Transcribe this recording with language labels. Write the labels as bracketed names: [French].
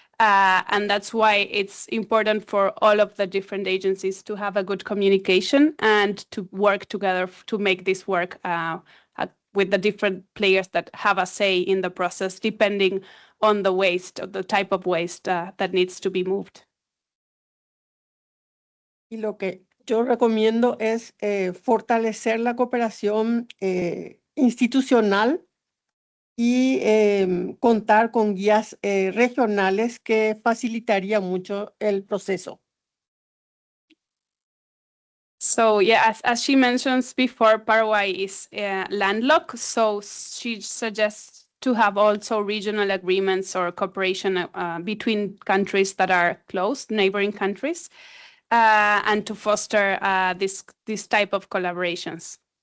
[English] And that's why it's important for all of the different agencies to have a good communication and to work together to make this work with the different players that have a say in the process, depending on the waste, or the type of waste that needs to be moved. [Spanish] Y lo que yo recomiendo es fortalecer la cooperación institucional y contar con guías regionales que facilitaría mucho el proceso. [English] So yeah, as she mentions before, Paraguay is landlocked, so she suggests to have also regional agreements or cooperation between countries that are close, neighboring countries. and to foster this type of collaborations.